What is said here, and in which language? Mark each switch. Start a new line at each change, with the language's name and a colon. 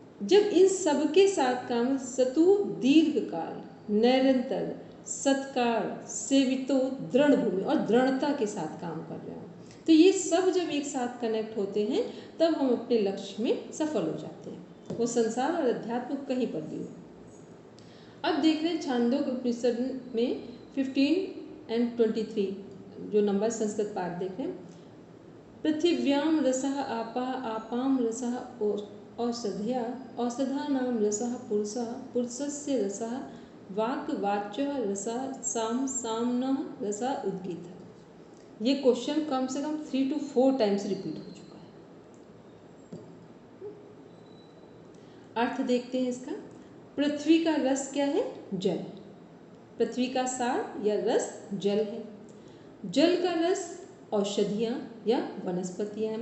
Hindi: जब इन सबके साथ काम,
Sanskrit: सतु दीर्घ काल निरंतर सत्कार सेवितो दृढ़ भूमि,
Hindi: और दृढ़ता के साथ काम कर रहे हो, तो ये सब जब एक साथ कनेक्ट होते हैं तब हम अपने लक्ष्य में सफल हो जाते हैं, वो संसार और अध्यात्म कहीं पर भी हो। अब देख रहे हैं छांदोग्य उपनिषद में 15 and 23 जो नंबर संस्कृत पाठ देख रहे हैं।
Sanskrit: पृथिव्याम रसः आपा आपाम रसः औषध्या औषधानाम रसः पुरुषः पुरुषस्य रसः वाक् वाच्यः रसः साम सामनः रसः उद्गीतः।
Hindi: ये क्वेश्चन कम से कम 3 to 4 टाइम्स रिपीट हो चुका है। अर्थ देखते हैं इसका। पृथ्वी का रस क्या है? जल। पृथ्वी का सार या रस जल है। जल का रस औषधियाँ या वनस्पतियाँ हैं।